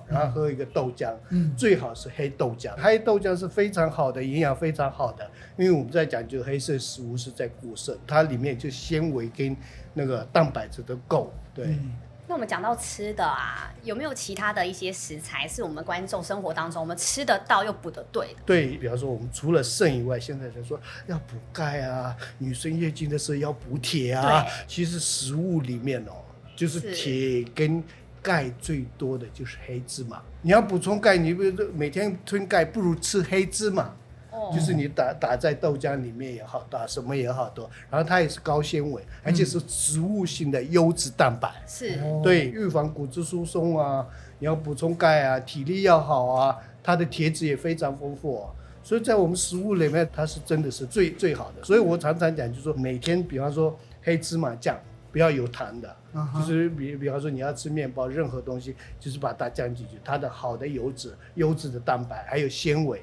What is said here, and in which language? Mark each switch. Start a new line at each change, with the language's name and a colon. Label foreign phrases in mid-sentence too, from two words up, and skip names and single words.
Chinese: 然後喝一個豆漿，最好是黑豆漿。黑豆漿是非常好的，營養非常好的，因為我們在講究黑色食物是在固腎，它裡面就纖維跟那個蛋白質都夠，對。那我們講到吃的啊，有沒有其他的一些食材是我們觀眾生活當中我們吃得到又補得對的？對，比方說我們除了腎以外，現在人說要補鈣啊，女生月經的時候要補鐵啊。其實食物裡面哦，就是鐵跟鈣最多的就是黑芝麻。你要補充鈣，你每天吞鈣，不如吃黑芝麻。就是你打在豆漿裡面也好，打什麼也好多，然後它也是高纖維，而且是植物性的優質蛋白，是对預防骨質疏鬆啊，你要補充鈣啊，體力要好啊，它的鐵質也非常豐富啊，所以在我們食物裡面它是真的是最好的。所以我常常講就是說，每天比方說黑芝麻醬不要有糖的，就是比方說你要吃麵包，任何東西就是把它降進去，它的好的油脂、優質的蛋白還有纖維。